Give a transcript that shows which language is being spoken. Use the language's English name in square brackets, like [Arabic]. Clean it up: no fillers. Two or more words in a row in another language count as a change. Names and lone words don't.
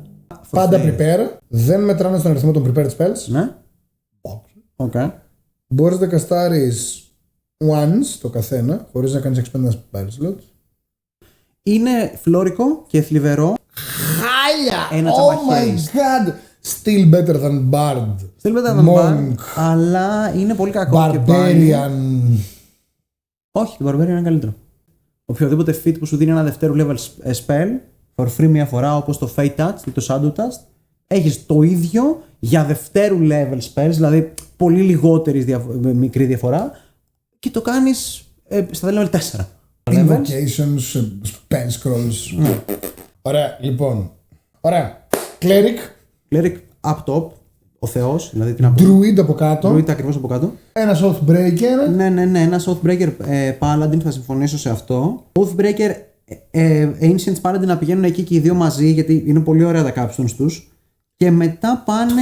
[Greek] Πάντα prepare. Δεν μετράνε στον αριθμό των [English] prepared spells. [Greek] Ναι. Οκ. Μπορείς να καστάρεις once το καθένα, χωρίς να κάνεις [English] expend spell slots. [Greek] Είναι φλόρικο και θλιβερό. Χάλια! Ένα [English] Oh my [Greek] τσαπαχέρι. [English] god! Still better than Bard. Still better than Monk. [Greek] Bard, αλλά είναι πολύ κακό και πάλι. Barbarian. Όχι, το Barbarian είναι καλύτερο. Οποιοδήποτε feat που σου δίνει ένα δευτέρου [English] level spell for free [Greek] μία φορά, όπως το Fate Touch ή το Shadow Touch, έχεις το ίδιο για δευτέρου [English] level spells, [Greek] δηλαδή πολύ λιγότερη μικρή διαφορά, και το κάνεις στα level 4. [English] Invocations, spell scrolls. [Greek] Ωραία, λοιπόν. Ωραία. Cleric. [English] Up top, [Greek] ο Θεός, δηλαδή την από Druid από κάτω. Druid ακριβώς από κάτω. Ένα Oathbreaker. Ναι, ένα Oathbreaker Paladin, θα συμφωνήσω σε αυτό. Oathbreaker Ancient Paladin να πηγαίνουν εκεί και οι δύο μαζί, γιατί είναι πολύ ωραία τα capstones τους. Και μετά πάνε.